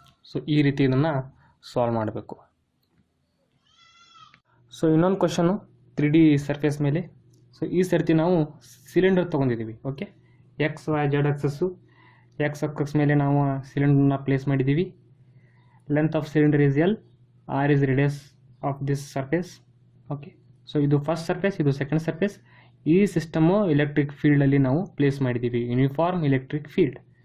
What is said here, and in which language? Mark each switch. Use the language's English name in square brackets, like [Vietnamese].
[Kannada] So ಈ ರೀತಿ ಇದನ್ನು ಸಾಲ್ವ್ ಮಾಡಬೇಕು. ಸೊ ಇನ್ನೊಂದು ಕ್ವಶನು 3D ಸರ್ಫೇಸ್ ಮೇಲೆ. ಸೊ ಈ ಸರ್ತಿ ನಾವು ಸಿಲಿಂಡರ್ ತೊಗೊಂಡಿದ್ದೀವಿ. Okay, X Y Z access, X access ಮೇಲೆ ನಾವು ಸಿಲಿಂಡರ್ನ ಪ್ಲೇಸ್ ಮಾಡಿದ್ದೀವಿ. [English] Length of cylinder is L, R is radius of this surface. [Kannada] Okay, so ಇದು ಫಸ್ಟ್ ಸರ್ಫೇಸ್, ಇದು ಸೆಕೆಂಡ್ ಸರ್ಫೇಸ್. ಈ ಸಿಸ್ಟಮು ಎಲೆಕ್ಟ್ರಿಕ್ ಫೀಲ್ಡಲ್ಲಿ ನಾವು ಪ್ಲೇಸ್ ಮಾಡಿದ್ದೀವಿ, ಯೂನಿಫಾರ್ಮ್ ಎಲೆಕ್ಟ್ರಿಕ್ ಫೀಲ್ಡ್.